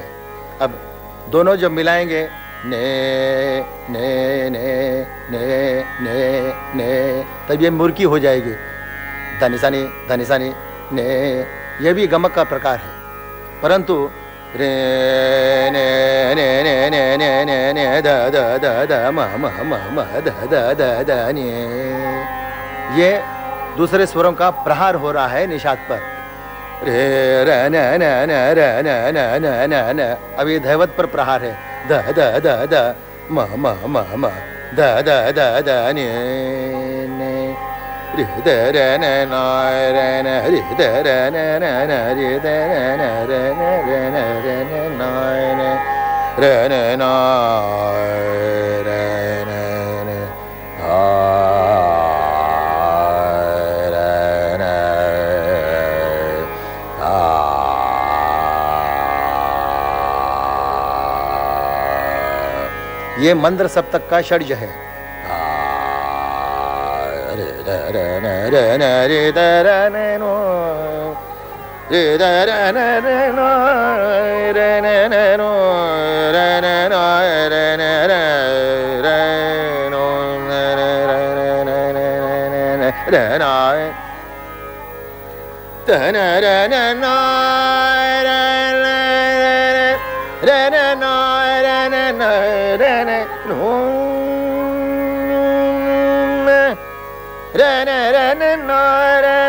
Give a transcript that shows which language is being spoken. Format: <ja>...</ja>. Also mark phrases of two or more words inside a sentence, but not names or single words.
<hi>अब दोनों जब मिलाएंगे, ने ने ने ने ने ने, तब ये मुर्की हो जाएगी, धनी सानी ने, यह भी गमक का प्रकार है। परंतु रे ने ने ने ने ने ने ने द द द द म म म म द द द द ने, ये दूसरे स्वरों का प्रहार हो रहा है निषाद पर। रे र न न न र न न न न न, अब ये धैवत पर प्रहार है, द द द द म म म म द द द द ने ने, रि द र न न र न, रि द र न न न, रि द र न र न र न र न न न, र न न र न न आ र न आ। ये मंद्र सप्तक का षड्ज है। रे न रे द र न नो, रे द र न र नो, रे न न नो, र न नो, र न र र नो, र न र न न न र न, द न र न न र न र न न र न न र न नो, र न र न न र न</hi>